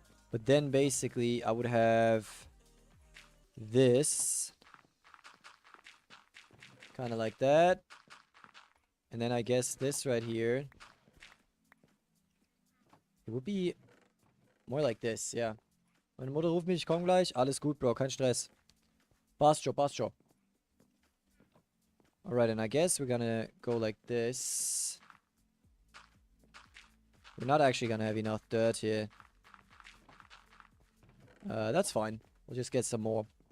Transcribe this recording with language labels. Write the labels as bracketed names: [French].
[English] But then basically I would have this. Kind of like that. And then I guess this right here. It would be more like this, yeah. [German] Meine Mutter ruft mich, ich komm gleich. Alles gut, Bro, kein Stress. Passt schon, passt schon. [English] Alright, and I guess we're gonna go like this. We're not actually gonna have enough dirt here. That's fine. We'll just get some more.